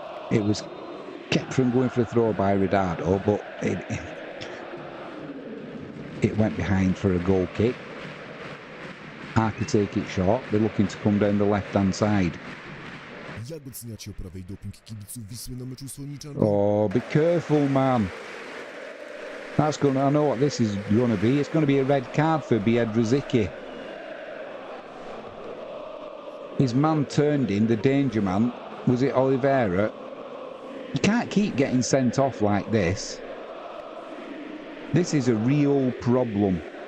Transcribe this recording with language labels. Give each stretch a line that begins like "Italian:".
English: It was kept from going for a throw by Ridado, but it went behind for a goal kick. Arka take it short. They're looking to come down the left-hand side.
Polish: Jak oceniacie oprawę i doping kibiców Wisły na meczu Słoniczan?
English: Oh, be careful, man. That's going to, I know what this is going to be. It's going to be a red card for Biedrzycki. His man turned in, the danger man. Was it Oliveira? You can't keep getting sent off like this. This is a real problem.